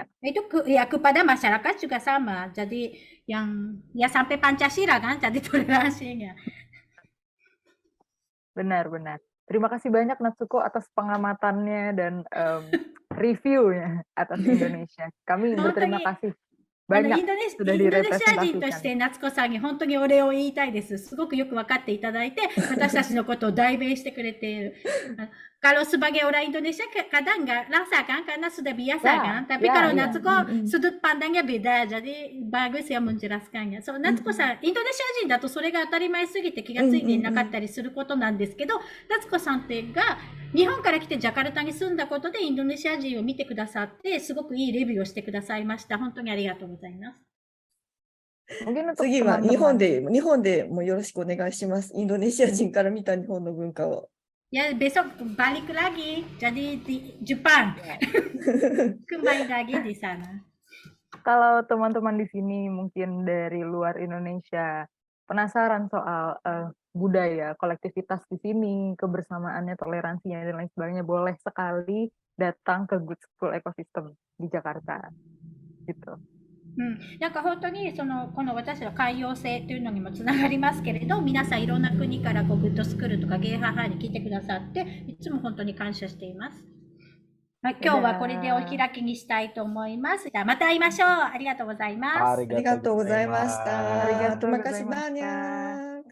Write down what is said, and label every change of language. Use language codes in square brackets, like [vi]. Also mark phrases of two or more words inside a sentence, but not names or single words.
[id] Itu kepada masyarakat juga sama. Jadi yang sampai Pancasila kan jadi toleransinya. Benar. Terima kasih banyak Natsuko atas pengamatannya dan reviewnya atas Indonesia. Kami berterima kasih banyak sudah direpresentasikan. [ja] インドネシア人として夏子さんに本当にお礼を言いたいです。すごくよく分かっていただいて、私たちのことを代弁してくれている。 [id] Kalau sebagai orang Indonesia kadang nggak rasakan karena sudah biasa Ya, kan. Tapi ya, kalau ya. Natsuko Mm-mm. sudut pandangnya beda, jadi bagus ya menjelaskannya. [ja] So Natsukoさん、インドネシア人だとそれが当たり前すぎて気がついていなかったりすることなんですけど、夏子さんってが日本から来てジャカルタに住んだことでインドネシア人を見てくださって、すごくいいレビューをしてくださいました。本当にありがとうございます。 [id] Mungkin untuk [ja] 次は [id] teman-teman [ja] 日本でもよろしくお願いします。インドネシア人から見た日本の文化を。 [id] Ya besok balik lagi, jadi di Jepang. Kembali lagi di sana. kalau teman-teman di sini mungkin dari luar Indonesia penasaran soal budaya, kolektivitas di sini, kebersamaannya, toleransinya dan lain sebagainya, boleh sekali datang ke Good School Ecosystem di Jakarta. Gitu. [ja] なんか本当にこの私は海洋性というのにもつながりますけれど、皆さんいろんな国からグッドスクールとかゲイハハに来てくださって、いつも本当に感謝しています。今日はこれでお開きにしたいと思います。じゃあまた会いましょう。ありがとうございます。ありがとうございました。 Arigatou [id] Terima kasih [ja] gozaimashita. [id] banyak.